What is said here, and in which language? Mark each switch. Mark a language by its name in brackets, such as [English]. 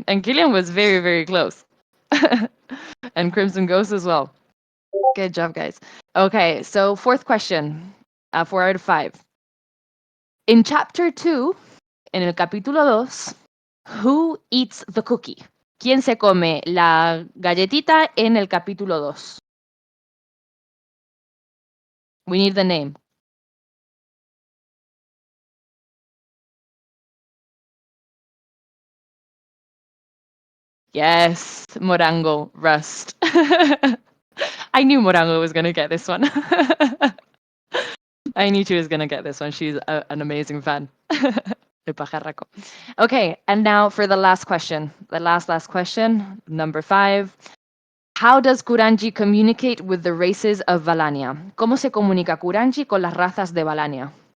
[English] And Killian was very, very close. And Crimson Ghost as well. Good job, guys. Okay. So, fourth question. 4 out of 5. In chapter 2, [Spanish] en el capítulo 2, [English] Who eats the cookie? [Spanish] ¿Quién se come la galletita en el capítulo 2? [English] We need the name. Yes, Morango Rust. I knew Morango was going to get this one. I knew she was going to get this one. She's an amazing fan. [Spanish] El pajarraco. [English] Okay, and now for the last question. The last question, number 5. How does Kuranji communicate with the races of Valannia? [Spanish] ¿Cómo se comunica Kuranji con las razas de Valannia?